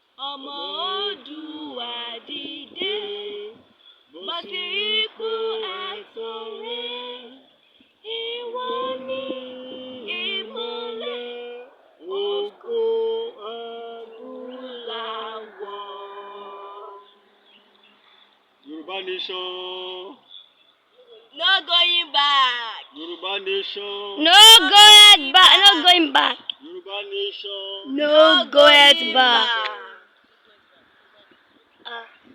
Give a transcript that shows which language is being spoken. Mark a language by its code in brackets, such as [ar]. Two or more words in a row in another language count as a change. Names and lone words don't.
[yo] Ọmọ Oòduà dìde, bọ́ sí ipò ẹ̀tọ́ rẹ. Ìwọ ni ìmọ́lẹ̀ ògo adúláwọ̀. [en] Yorùbá Nation. No going back. Yorùbá Nation. No going back. No going back. Yorùbá Nation. No going back. Ah.